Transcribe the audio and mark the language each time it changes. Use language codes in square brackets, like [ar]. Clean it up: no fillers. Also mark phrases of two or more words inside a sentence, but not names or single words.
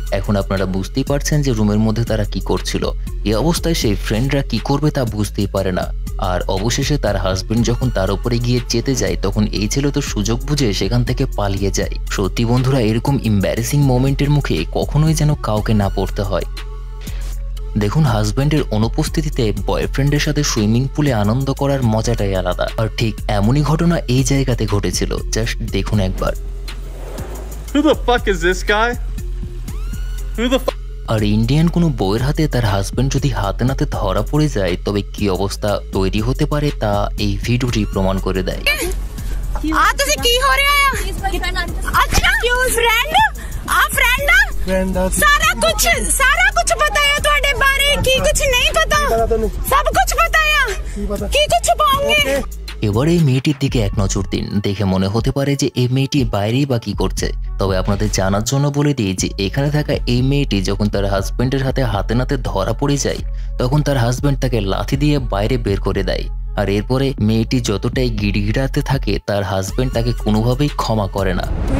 [bn] এখন আপনারা বুঝতেই পারছেন যে রুমের মধ্যে তারা কি করছিল। এই অবস্থায় সেই ফ্রেন্ডরা কি করবে তা বুঝতেই পারে না, আর অবশেষে তার হাজবেন্ড যখন তার উপরে গিয়ে চেতে যায়, তখন এই ছেলে তো সুযোগ বুঝে সেখান থেকে পালিয়ে যায়। সত্যি বন্ধুরা, এরকম [en] embarrassing momentের [bn] মুখে কখনোই যেন কাউকে না পড়তে হয়। দেখুন, হাজবেন্ডের অনুপস্থিতিতে বয়ফ্রেন্ডের সাথে [en] swimming poolে [bn] আনন্দ করার মজাটাই আলাদা, আর ঠিক এমনই ঘটনা এই জায়গাতে ঘটেছিল। জাস্ট দেখুন একবার। [en] Who the fuck is this guy? Who the fuck? আর ইন্ডিয়ান কোনো বউয়ের হাতে তার হাজবেন্ড যদি হাতে নাতে ধরা পড়ে যায়, তবে কি অবস্থা তৈরি হতে পারে তা এই ভিডিওটি প্রমাণ করে দেয়। [pa] ਤੁਸੀਂ ਕੀ ਹੋ ਰਿਹਾ ਆ? ਅੱਛਾ ਕਿਉਂ ਫਰੈਂਡ? ਆ ਫਰੈਂਡ ਆ? ਸਾਰਾ ਕੁਝ ਪਤਾ ਹੈ ਤੁਹਾਡੇ ਬਾਰੇ, ਕੀ ਕੁਝ ਨਹੀਂ ਪਤਾ? ਸਭ ਕੁਝ ਪਤਾ ਹੈ, ਕੀ ਕੁਝ ਪਾਉਂਗੇ? [bn] এবার এই মেয়েটির দিকে এক নজর দিন, দেখে মনে হতে পারে যে এই মেয়েটি বাইরেই বা কি করছে। তবে আপনাদের জানার জন্য বলে দিই যে এখানে থাকা এই মেয়েটি যখন তার হাজবেন্ডের হাতে নাতে ধরা পড়ে যায়, তখন তার হাজবেন্ড তাকে লাথি দিয়ে বাইরে বের করে দেয়। আর এরপরে মেয়েটি যতটাই গিড়গিড়াতে থাকে, তার হাজবেন্ড তাকে কোনোভাবেই ক্ষমা করে না।